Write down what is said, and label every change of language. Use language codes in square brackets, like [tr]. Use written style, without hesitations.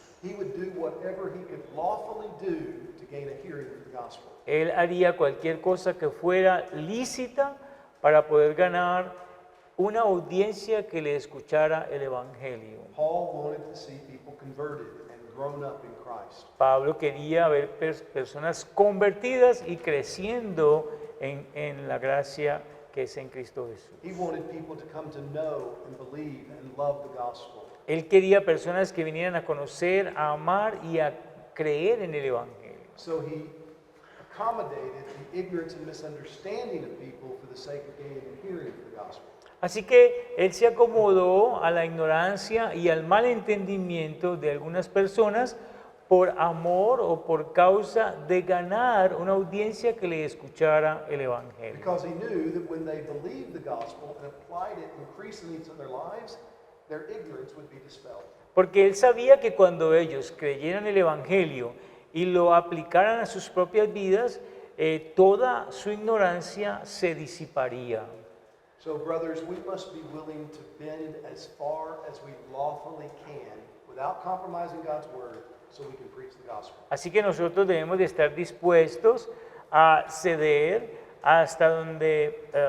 [en] He would do whatever he could lawfully do to gain a hearing of the gospel. [es] Él haría cualquier cosa que fuera lícita para poder ganar una audiencia que le escuchara el Evangelio. [en] Paul wanted to see people converted and grown up in Christ. [es] Pablo quería ver personas convertidas y creciendo en la gracia que es en Cristo Jesús. [en] He wanted people to come to know and believe and love the gospel. [es] Él quería personas que vinieran a conocer, a amar y a creer en el Evangelio. [en] So he accommodated the ignorance and misunderstanding of people for the sake of gaining a hearing of the gospel. [es] Así que él se acomodó a la ignorancia y al mal entendimiento de algunas personas por amor o por causa de ganar una audiencia que le escuchara el Evangelio. [en] Because he knew that when they believed the gospel and applied it increasingly to their lives, their ignorance would be dispelled. [es] Porque él sabía que cuando ellos creyeran el Evangelio y lo aplicaran a sus propias vidas, toda su ignorancia se disiparía. [en] So, brothers, we must be willing to bend as far as we lawfully can without compromising God's word so we can preach the gospel. [es] Así que nosotros debemos de estar dispuestos a ceder hasta donde...